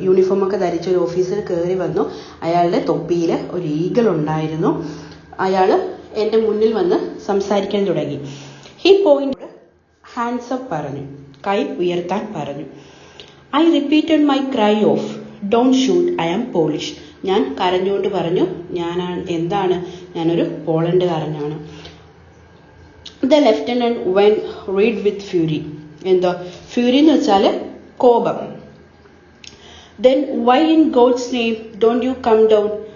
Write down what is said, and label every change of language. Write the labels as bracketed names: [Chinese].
[Malayalam] Uniform ഒക്കെ ധരിച്ച ഒരു ഓഫീസർ കയറി വന്നു. അയാളുടെ തൊപ്പിയിൽ ഒരു ഈഗിൾ ഉണ്ടായിരുന്നു. അയാൾ എൻ്റെ മുന്നിൽ വന്ന് സംസാരിക്കാൻ തുടങ്ങി. [English] He pointed, hands up [Malayalam] പറഞ്ഞു, കൈ ഉയർത്താൻ പറഞ്ഞു. [English] I repeated my cry of, "Don't shoot, I am Polish." [Malayalam] ഞാൻ കരഞ്ഞുകൊണ്ട് പറഞ്ഞു, ഞാനൊരു പോളണ്ടുകാരനാണ്. [English] The lieutenant went red with fury. [Malayalam] എന്താ ഫ്യൂരി എന്ന് വെച്ചാൽ കോപം. [English] Then why in God's name don't you come down?